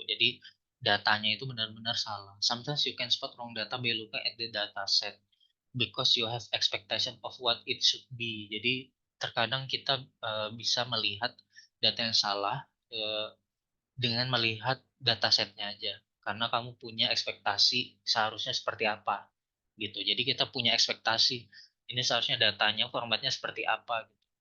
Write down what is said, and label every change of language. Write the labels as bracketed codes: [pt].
[id] Jadi datanya itu benar-benar salah. [en] Sometimes you can spot wrong data by looking at the data set because you have expectation of what it should be. [id] Jadi terkadang kita bisa melihat data yang salah dengan melihat datasetnya aja karena kamu punya ekspektasi seharusnya seperti apa gitu. Jadi kita punya ekspektasi ini seharusnya datanya formatnya seperti apa gitu.